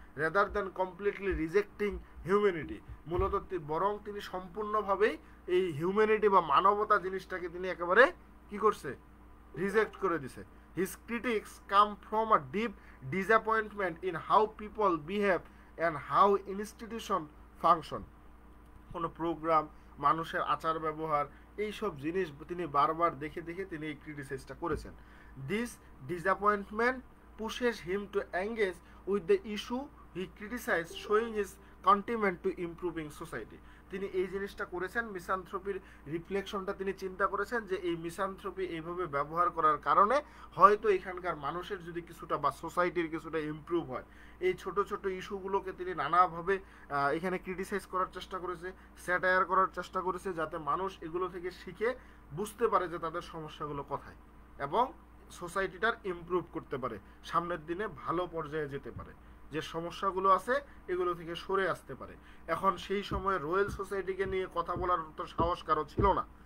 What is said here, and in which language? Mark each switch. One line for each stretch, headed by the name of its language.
English: rather than completely rejecting humanity,
Bangla: মূলত বরং তিনি সম্পূর্ণভাবেই এই হিউম্যানিটি বা মানবতা জিনিসটাকে তিনি একেবারে কি করছে, রিজেক্ট করে দিছে।
English: His critics come from a deep disappointment in how people behave and how institution function.
Bangla: কোনো প্রোগ্রাম, মানুষের আচার ব্যবহার, এইসব জিনিস তিনি বারবার দেখে দেখে তিনি এই ক্রিটিসাইজটা করেছেন।
English: This disappointment pushes him to engage with the issue he criticized, showing his commitment to improving society.
Bangla: তিনি এই জিনিসটা করেছেন, মিসানথ্রপির রিফ্লেকশনটা তিনি চিন্তা করেছেন যে এই মিসানথ্রপি এইভাবে ব্যবহার করার কারণে হয়তো এখানকার মানুষের যদি কিছুটা বা সোসাইটির কিছুটা ইমপ্রুভ হয়। এই ছোট ছোট ইস্যুগুলোকে তিনি নানাভাবে এখানে ক্রিটিসাইজ করার চেষ্টা করেছে, স্যাটায়ার করার চেষ্টা করেছে, যাতে মানুষ এগুলো থেকে শিখে বুঝতে পারে যে তাদের সমস্যাগুলো কোথায়, এবং সোসাইটিটার ইমপ্রুভ করতে পারে, সামনের দিনে ভালো পর্যায়ে যেতে পারে, যে সমস্যাগুলো আছে এগুলো থেকে সরে আসতে পারে। এখন সেই সময় রয়্যাল সোসাইটিকে নিয়ে কথা বলার তো সাহস কারো ছিল না,